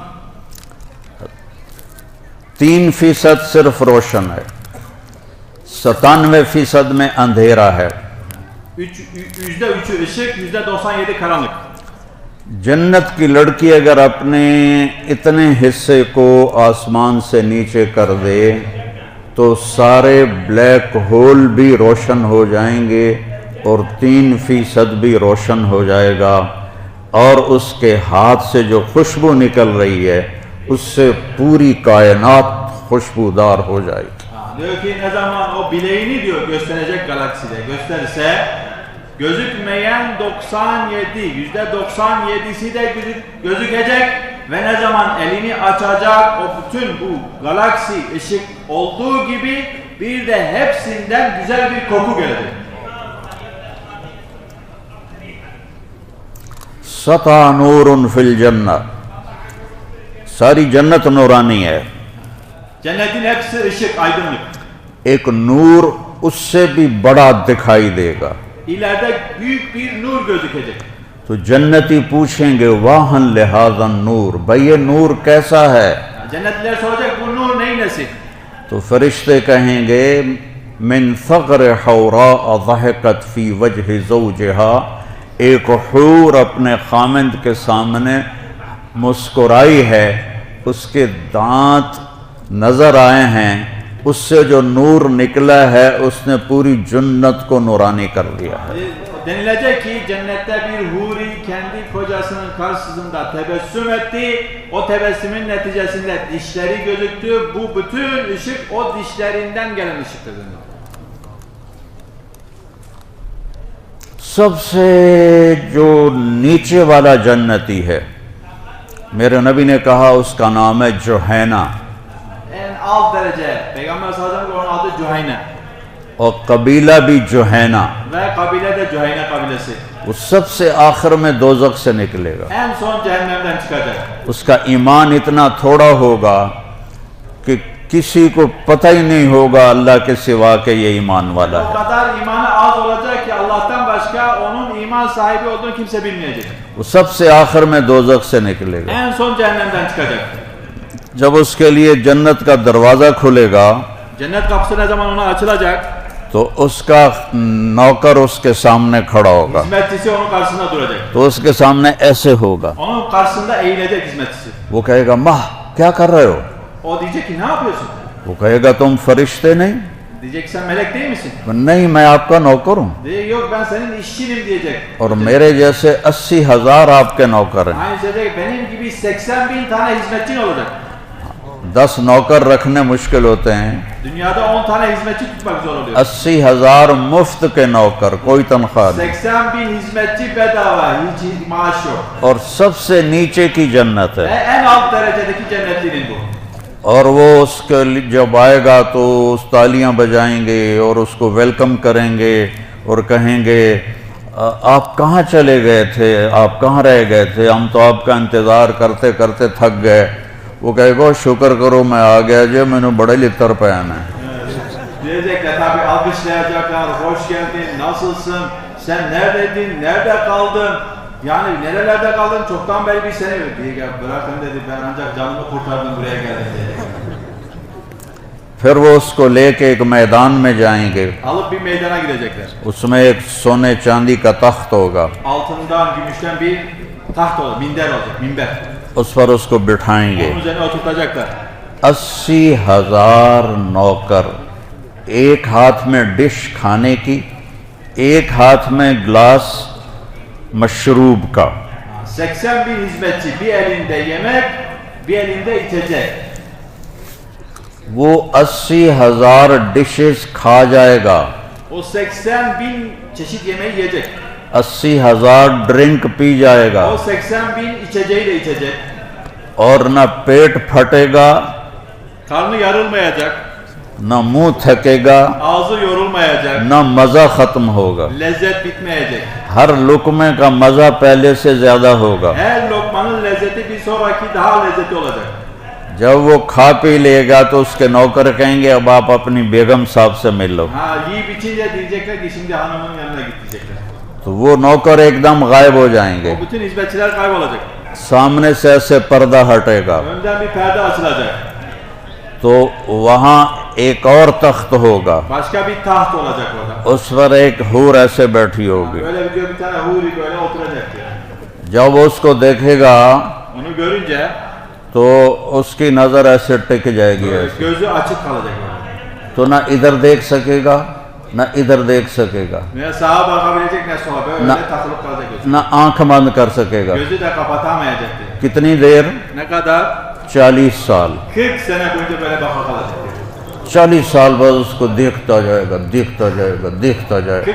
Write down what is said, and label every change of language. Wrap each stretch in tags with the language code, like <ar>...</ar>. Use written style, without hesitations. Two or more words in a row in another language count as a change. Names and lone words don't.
<ur>3% صرف روشن ہے، 97% میں اندھیرا ہے.</ur> <tr>%3'ü ışık, %97 karanlık.</tr> <ur>جنت کی لڑکی اگر اپنے اتنے حصے کو آسمان سے نیچے کر دے تو سارے</ur> <en>black hole</en> <ur>بھی روشن ہو جائیں گے اور 3% بھی روشن ہو جائے گا، اور اس کے ہاتھ سے جو خوشبو نکل رہی ہے اس سے پوری کائنات خوشبودار ہو جائے گی.</ur> <tr>Diyor ki ne zaman o bileğini diyor gösterecek galakside gösterirse gözükmeyen %97'si de gözükecek ve ne zaman elini açacak o bütün bu galaksi ışık olduğu gibi bir de hepsinden güzel bir koku gelecek.</tr> <ar>سطع نور في الجنة,</ar> <ur>ساری جنت نورانی ہے.</ur> <tr>Cennetin hepsi ışık, aydınlık.</tr> <ur>ایک نور اس سے بھی بڑا دکھائی دے گا.</ur> <tr>İleride büyük bir nur gözükecek.</tr> <ur>تو جنتی پوچھیں گے</ur> <ar>ما هذا النور,</ar> <ur>بھائی یہ نور کیسا ہے?</ur> <tr>Cennetliler soracak bu nur neyin nesi?</tr> <ur>تو فرشتے کہیں گے</ur> <ar>من ثغر حوراء ضحكت في وجه زوجها,</ar> <ur>ایک حور اپنے خاوند کے سامنے مسکرائی ہے، اس کے دانت نظر آئے ہیں، اس سے جو نور نکلا ہے اس نے پوری جنت کو نورانی کر دیا ہے.</ur> <tr>Denilecek ki cennette bir huri kendi kocasının karşısında tebessüm etti. O tebessümün neticesinde dişleri gözüktü. Bu bütün ışık o dişlerinden gelen ışıktır.</tr> <ur>سب سے جو نیچے والا جنتی ہے، میرے نبی نے کہا اس کا نام ہے جہینہ,</ur> <tr>En alt derece Peygamber</tr> <ar>صلى الله عليه وسلم</ar> <tr>onun adı Cüheyne</tr> <ur>اور قبیلہ بھی جہینہ,</ur> <tr>ve kabile de Cüheyne kabilesi.</tr> <ur>وہ سب سے آخر میں دوزخ سے نکلے گا.</ur> <tr>En son cehennemden çıkacak.</tr> <ur>اس کا ایمان اتنا تھوڑا ہوگا کہ کسی کو پتا ہی نہیں ہوگا اللہ کے سوا کے یہ ایمان والا</ur> <tr>O</tr> <ur>ہے.</ur> <tr>kadar imanı az olacak ki Allah'tan başka onun iman sahibi olduğunu kimse bilmeyecek.</tr> <ur>وہ سب سے آخر میں دوزخ سے نکلے گا.</ur> <tr>En son cehennemden çıkacak.</tr> <ur>جب اس کے لیے جنت کا دروازہ کھلے گا</ur> <tr>Cennet kapısı ne zaman ona açılacak?</tr> <ur>تو اس کا نوکر اس کے سامنے کھڑا ہوگا,</ur> <tr>Hizmetçisi onun karşısında duracak.</tr> <ur>تو اس کے سامنے ایسے ہوگا,</ur> <tr>Onun karşısında eğilecek hizmetçisi.</tr> <ur>وہ کہے گا ماہ کیا کر رہے ہو?</ur> <tr>O diyecek ki ne yapıyorsun?</tr> <ur>وہ کہے گا تم فرشتے نہیں?</ur> <tr>Diyecek ki sen melek değil misin?</tr> <ur>نہیں، میں آپ کا نوکر ہوں,</ur> <tr>Diyecek yok ben senin işçinim diyecek.</tr> <ur>اور میرے جیسے 80,000 آپ کے نوکر ہیں.</ur> <tr>Aynı şey diyecek benim gibi 80.000 tane hizmetçin olacak.</tr> <ur>10 نوکر رکھنے مشکل ہوتے ہیں,</ur> <tr>Dünyada 10 tane hizmetçi tutmak zor oluyor.</tr> <ur>80,000 مفت کے نوکر، کوئی تنخواہ نہیں,</ur> <tr>80.000 hizmetçi bedava, hiç maaş yok.</tr> <ur>اور سب سے نیچے کی جنت</ur> <tr>Ve</tr> <ur>ہے.</ur> <tr>en alt derecedeki cennetlinin bu.</tr> <ur>اور وہ اس کے لیے جب آئے گا تو اس تالیاں بجائیں گے اور اس کو ویلکم کریں گے اور کہیں گے آپ کہاں چلے گئے تھے، آپ کہاں رہ گئے تھے، ہم تو آپ کا انتظار کرتے کرتے تھک گئے. وہ کہے گا şükür کرو میں آ گیا جی میں نے بڑے لطر پیانا ہے.</ur> <tr>Diyecekler tabii, alkışlayacaklar, hoş geldin, nasılsın, sen neredeydin, nerede kaldın, yani nerelerde kaldın, çoktan beri bir sene diyecek, bırakın dedi, ben ancak canımı kurtardım buraya geldim dedi.</tr> <ur>پھر وہ اس کو لے کے ایک میدان میں جائیں گے،</ur> <tr>Alıp bir meydana gidecekler.</tr> <ur>اس میں ایک سونے چاندی کا تخت ہوگا،</ur> <tr>Altından, gümüşten bir taht olacak, minder olacak, minber.</tr> <ur>اس پر اس کو بٹھائیں گے.</ur> <tr>Onun üzerine oturtacaklar.</tr> <ur>80,000 نوکر، ایک ہاتھ میں ڈش کھانے کی، ایک ہاتھ میں گلاس مشروب کا.</ur> <tr>80 bin hizmetçi, bir elinde yemek, bir elinde içecek.</tr> <ur>وہ 80,000 ڈشز کھا جائے گا،</ur> <tr>O 80 bin çeşit yemeği yiyecek.</tr> <ur>80,000 ڈرنک پی جائے گا،</ur> <tr>O 80 bin içeceği de içecek.</tr> <ur>اور نہ پیٹ پھٹے گا،</ur> <tr>Karnı yarılmayacak,</tr> <ur>نہ منہ تھکے گا،</ur> <tr>ağzı yorulmayacak,</tr> <ur>نہ مزہ ختم ہوگا.</ur> <tr>lezzet bitmeyecek.</tr> <ur>ہر لقمے کا مزہ پہلے سے زیادہ ہوگا.</ur> <tr>Her lokmanın lezzeti bir sonraki daha lezzetli olacak.</tr> <ur>جب وہ کھا پی لے گا تو اس کے نوکر کہیں گے اب آپ اپنی بیگم صاحب سے مل لو.</ur> <tr>Ha, yiyip içince diyecekler ki şimdi hanımın yanına git diyecekler.</tr> <ur>تو وہ نوکر ایک دم غائب ہو جائیں گے.</ur> <tr>O bütün hizmetçiler kaybolacak.</tr> <ur>سامنے سے ایسے پردہ ہٹے گا</ur> <tr>Önden bir perde açılacak.</tr> <ur>تو وہاں ایک اور تخت ہوگا،</ur> <tr>Başka bir taht olacak orada.</tr> <ur>اس پر ایک حور ایسے بیٹھی ہوگی.</ur> <tr>Böyle diyor, bir tane huri böyle oturacak diyor.</tr> <ur>جب وہ اس کو دیکھے گا</ur> <tr>Onu görünce</tr> <ur>تو اس کی نظر ایسے ٹک جائے گی ایسے.</ur> <tr>gözü açık kalacak orada.</tr> <ur>تو نہ ادھر دیکھ سکے گا نہ ادھر دیکھ سکے گا،</ur> <tr>Ne sağa bakabilecek ne sola, böyle takılıp kalacak gözü.</tr> <ur>نہ آنکھ بند کر سکے گا.</ur> <tr>Gözü de kapatamayacak diyor.</tr> <ur>کتنی دیر؟</ur> <tr>Ne kadar?</tr> <ur>40 سال.</ur> <tr>40 sene boyunca böyle baka kalacak diyor.</tr> <ur>40 سال بعد اس کو دیکھتا جائے گا دیکھتا جائے گا دیکھتا جائے گا.</ur>